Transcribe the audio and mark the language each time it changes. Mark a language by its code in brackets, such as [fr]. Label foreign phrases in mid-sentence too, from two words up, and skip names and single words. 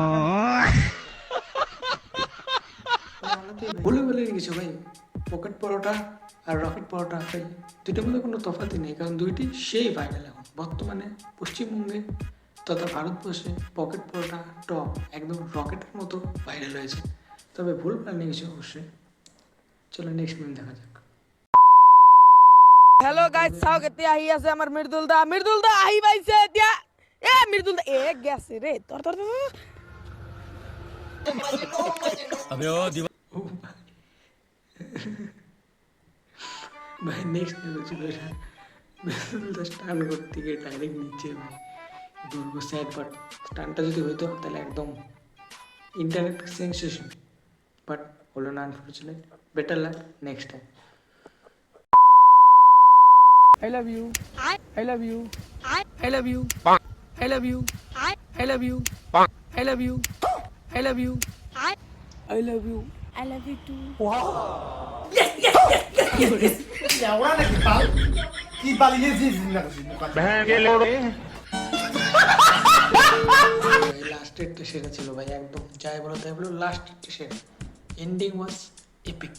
[bn] বলে বলে কিছু ভাই, পকেট পরোটা আর রকেট পরোটা ভাই, দুইটার মধ্যে কোনো তফাৎই নেই, কারণ দুইটি সেই ভাইরাল এখন বর্তমানে পশ্চিমবঙ্গে তথা ভারতবর্ষে। পকেট পরোটা টপ একদম রকেটের মতো ভাইরাল হয়েছে, তবে ভুল প্ল্যান নেই কিছু অবশ্যই। চলো [en] next meme [bn] দেখা যাক। [en] hello guys, [as] চাও কেতিয়া আহি আছে আমার মৃদুল দা আহি পাইছে এতিয়া। [bn] মৃদুল দা গেছে রে তোর ভাই [en] next news [bn] ছিল এটা, স্টান করতে গিয়ে ডাইরেক্ট নিচে ভাই বলবো স্যাড, বাট স্টানটা যদি হইতো তাহলে একদম [en] internet sensation, [bn] বাট হলো না আনফর্চুনেট। [en] better luck next time. I love you. I love you. I love you. I love you. I love you. I love you. I love you. I love you. I love you too. [bn] লাস্টেরটা সেরা ছিল ভাই, একদম যাই বলো তাই বলো, লাস্টেরটা সেরা। [en] ending was epic.